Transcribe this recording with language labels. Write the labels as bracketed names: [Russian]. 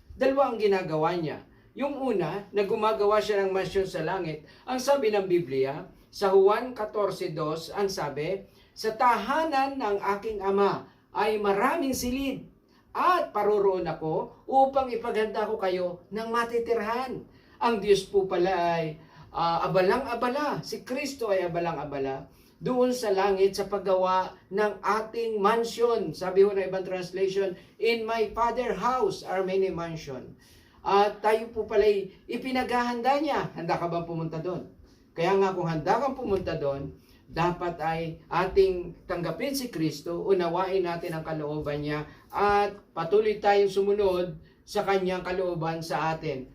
[Filipino] Dalawa ang ginagawa niya. Yung una, na gumagawa siya ng mansyon sa langit, ang sabi ng Biblia, sa Juan 14:2, ang sabi, sa tahanan ng aking Ama ay maraming silid at paroroon ako upang ipaghanda ko kayo ng matitirhan. Ang Diyos po pala ay abalang-abala. Si Kristo ay abalang-abala doon sa langit sa paggawa ng ating mansion. Sabi ho na ibang [English] translation, in my Father's house are many mansion. [Filipino] At tayo po pala ipinaghahanda niya. Handa ka bang pumunta doon? Kaya nga kung handa kang pumunta doon, dapat ay ating tanggapin si Kristo, unawain natin ang kalooban niya, at patuloy tayong sumunod sa kanyang kalooban sa atin.